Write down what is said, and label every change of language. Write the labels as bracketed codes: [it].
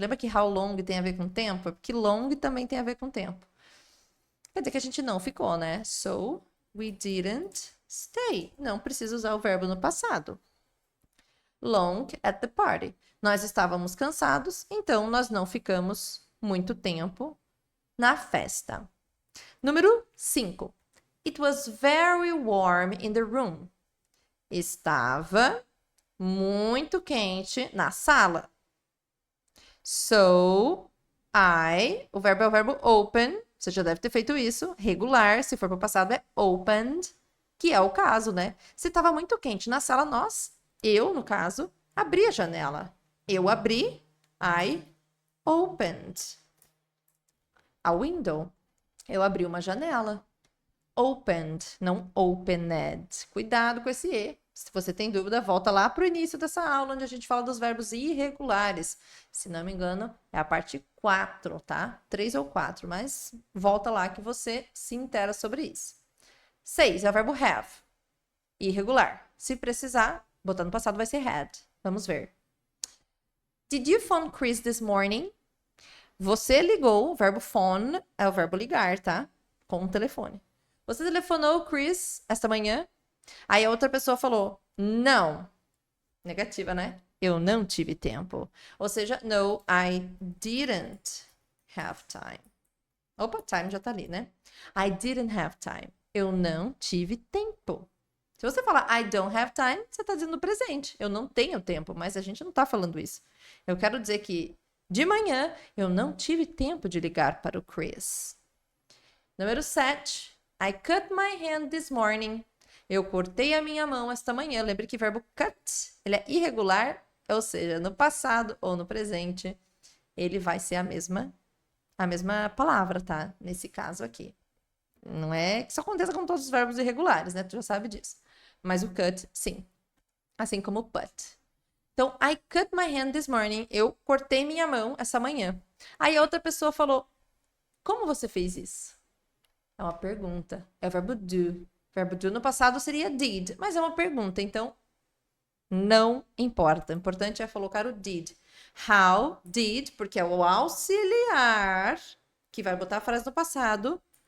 [pt] Lembra que how long tem a ver com tempo? É porque long também tem a ver com tempo. Quer dizer que a gente não ficou, né? [en] So, we didn't stay. [pt] Não precisa usar o verbo no passado. Long at the party. Nós estávamos cansados, então nós não ficamos muito tempo na festa. Número 5. [en] It was very warm in the room. [pt] Estava muito quente na sala. So, o verbo é o verbo open. Você já deve ter feito isso. Regular, se for para o passado, é opened, que é o caso, né? Se estava muito quente na sala, eu, no caso, abri a janela. Eu abri, [en] I opened a window. [pt] Eu abri uma janela. Opened, não opened. Cuidado com esse E. Se você tem dúvida, volta lá para o início dessa aula, onde a gente fala dos verbos irregulares. Se não me engano, é a parte 4, tá? 3 ou 4, mas volta lá que você se intera sobre isso. 6 é o verbo have. Irregular. Se precisar, botar no passado vai ser had. Vamos ver. [en] Did you phone Chris this morning? [pt] Você ligou, o verbo phone é o verbo ligar, tá? Com o telefone. Você telefonou o Chris esta manhã? Aí a outra pessoa falou, não. Negativa, né? Eu não tive tempo. Ou seja, [en] no, I didn't have time. [pt] Opa, time já tá ali, né? [en] I didn't have time. [pt] Eu não tive tempo. Se você falar [en] I don't have time, [pt] você tá dizendo no presente. Eu não tenho tempo, mas a gente não tá falando isso. Eu quero dizer que de manhã eu não tive tempo de ligar para o Chris. Número 7. [en] I cut my hand this morning. [pt] Eu cortei a minha mão esta manhã. Lembre que o verbo cut, ele é irregular, ou seja, no passado ou no presente, ele vai ser a mesma palavra, tá? Nesse caso aqui. Não é que isso aconteça com todos os verbos irregulares, né? Tu já sabe disso. Mas o cut, sim. Assim como o put. [en] Então, I cut my hand this morning. [pt] Eu cortei minha mão essa manhã. Aí a outra pessoa falou, como você fez isso? É uma pergunta. É o verbo do. O verbo do no passado seria did, mas é uma pergunta, então não importa. O importante é colocar o did. [en] How did, [pt] porque é o auxiliar que vai botar a frase no passado.